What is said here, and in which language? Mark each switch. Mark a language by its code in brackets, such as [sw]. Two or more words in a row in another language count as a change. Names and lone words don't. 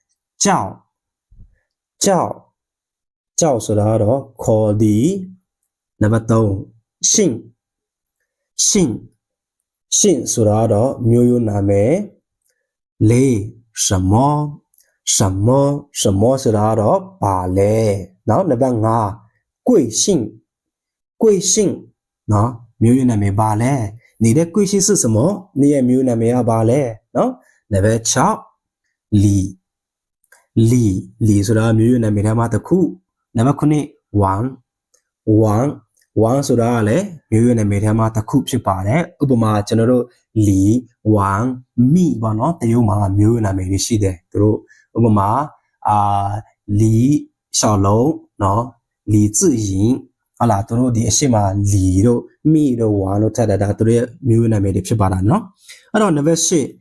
[my] 叫ဆိုတာတော့ခေါ်သည်နံပါတ်3姓ဆိုတာတော့မျိုးရိုးနာမည်什么ဆိုတာတော့ဘာလဲနော်နံပါတ်5 贵姓နော်မျိုးရိုးနာမည်ဘာလဲ [zh] 你的贵姓是什么 [my] 你ရဲ့မျိုးနာမည်ကဘာလဲနော်နံပါတ်6 လီဆိုတာမျိုးရိုးနာမည်ထဲမှာတစ်ခုနံပါတ်9ဝမ်ဆိုတာကလည်းမျိုးရိုးနာမည်ထဲမှာတစ်ခုဖြစ်ပါတယ်ဥပမာကျွန်တော်တို့လီဝမ်မိပေါ့နော်တရုတ်မှာမျိုးရိုးနာမည်တွေရှိတယ်သူတို့ဥပမာလီ小龙နော်လီ自营ဟာလာသူတို့ဒီအရှိမလီတို့မိတို့ဝမ်တို့ထက်တာသူတို့ရဲ့မျိုးရိုးနာမည်တွေဖြစ်ပါတာနော်အဲ့တော့နံပါတ်8